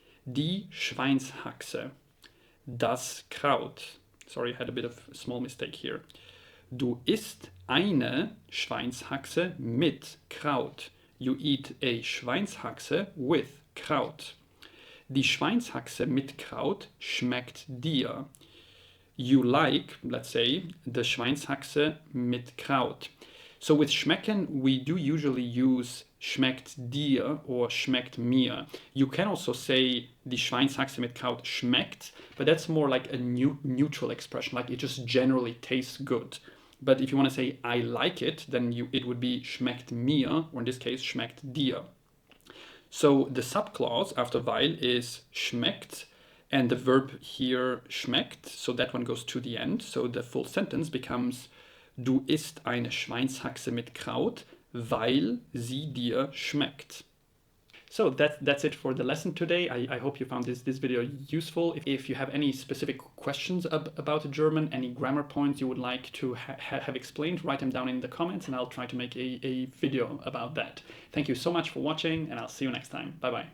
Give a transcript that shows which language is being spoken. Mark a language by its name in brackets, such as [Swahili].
[German] Die Schweinshaxe, das Kraut. [English] Sorry, I had a bit of a small mistake here. [German] Du isst eine Schweinshaxe mit Kraut. [English] You eat a Schweinshaxe with Kraut. [German] Die Schweinshaxe mit Kraut schmeckt dir. [English] You like, let's say, the Schweinshaxe mit Kraut. So with schmecken, we do usually use [German] schmeckt dir or schmeckt mir. [English] You can also say [German] die Schweinshaxe mit Kraut schmeckt, [English] but that's more like a neutral expression, like it just generally tastes good. But if you want to say I like it, then it would be [German] schmeckt mir, [English] or in this case [German] schmeckt dir. [English] So the subclause after weil is schmeckt, and the verb here schmeckt, so that one goes to the end. So the full sentence becomes [German] du isst eine Schweinshaxe mit Kraut, weil sie dir schmeckt. [English] So that's it for the lesson today. I hope you found this video useful. If you have any specific questions about German, any grammar points you would like to have explained, write them down in the comments and I'll try to make a video about that. Thank you so much for watching and I'll see you next time. Bye bye.